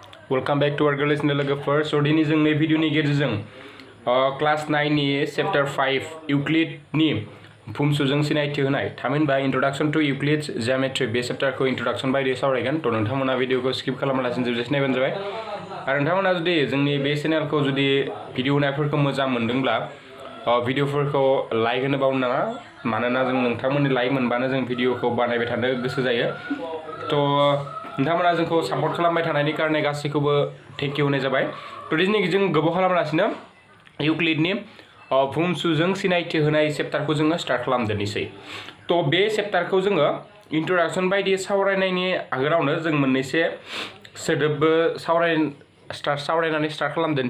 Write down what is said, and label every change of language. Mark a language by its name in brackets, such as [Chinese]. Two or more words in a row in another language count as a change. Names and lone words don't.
[English] Welcome back to our Gwrlwi [Bodo] logoफोर so दिनै जों नै भिडिअनि गेजेरजों क्लास 9 नि चैप्टर 5 Euclid नि फुमसुजों सिनायथि होनाय थामहिनबा [English] introduction to Euclid's geometry [Bodo] बे चैप्टरखौ इंट्रोडक्शन बायदि सावरायगोन तो नोंथांमोना भिडिअखौ स्किप खालामालासिनो जोबजासिम नायबानो जाबाय आरो नोंथांमोना जुदि जोंनि बे चेनेलखौ जुदि भिडिअ नायफोरखौ मोजां मोनदोंब्ला भिडिअफोरखौ लाइक होनो बावनो नाङा मानोना जों नोंथांमोननि लाइक मोनबानो जों भिडिअखौ बानायबाय थानो गोसो जायो तो नोंथांमोना जोंखौ सापर्ट खालामबाय थानायनि कारणे गासैखौबो [English] thank you [Bodo] होनाय जाबाय तो दिनै जों गोबाव खालामालासिनो इउक्लिडनि फुमसुजों सिनायथि होनाय चैप्टारखौ जोङो स्टार्ट खालामदोनिसै तो बे चैप्टारखौ जोङो इंट्रोडक्शन बायदि सावरायनायनि आगोलावनो जों मोननैसे सोदोबबो सावरायनानै स्टार्ट खालामदोनसै